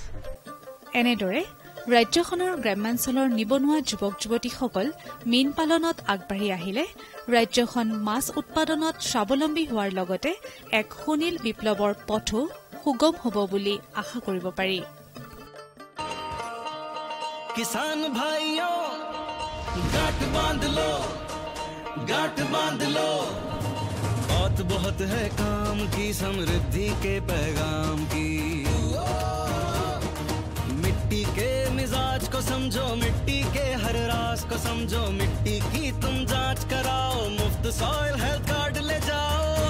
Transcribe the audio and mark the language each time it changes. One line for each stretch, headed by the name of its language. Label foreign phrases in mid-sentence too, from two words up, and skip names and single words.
Assamese: এনেদৰে ৰাজ্যখনৰ গ্ৰাম্যাঞ্চলৰ নিবনুৱা যুৱক যুৱতীসকল মীন পালনত আগবাঢ়ি আহিলে ৰাজ্যখন মাছ উৎপাদনত স্বাৱলম্বী হোৱাৰ লগতে এক সুনীল বিপ্লৱৰ পথো সুগম হ'ব বুলি আশা কৰিব পাৰি।
Hindi: किसान भाइयों गांठ बांध लो, गांठ बांध लो, बहुत बहुत है काम की, समृद्धि के पैगाम की। मिट्टी के मिजाज को समझो, मिट्टी के हर राज को समझो, मिट्टी की तुम जांच कराओ, मुफ्त सॉइल हेल्थ कार्ड ले जाओ।